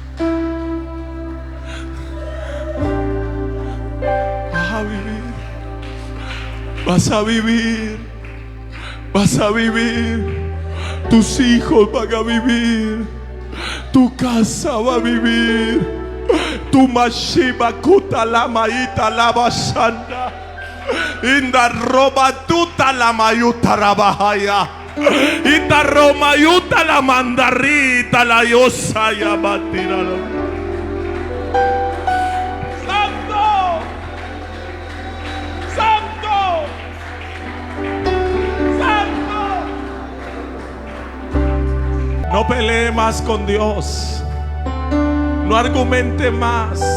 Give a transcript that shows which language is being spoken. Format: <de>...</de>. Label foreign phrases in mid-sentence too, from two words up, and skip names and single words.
<es>Vas a vivir, vas a vivir, vas a vivir. Tus hijos van a vivir, tu casa va a vivir, tu mashiva kuta la maita la basanda, inda roba tuta la mayuta rabahaya, ita romayuta la mandarita la yosaya batirala. Santo, santo, santo. No pelee más con Dios. No argumente más.</es>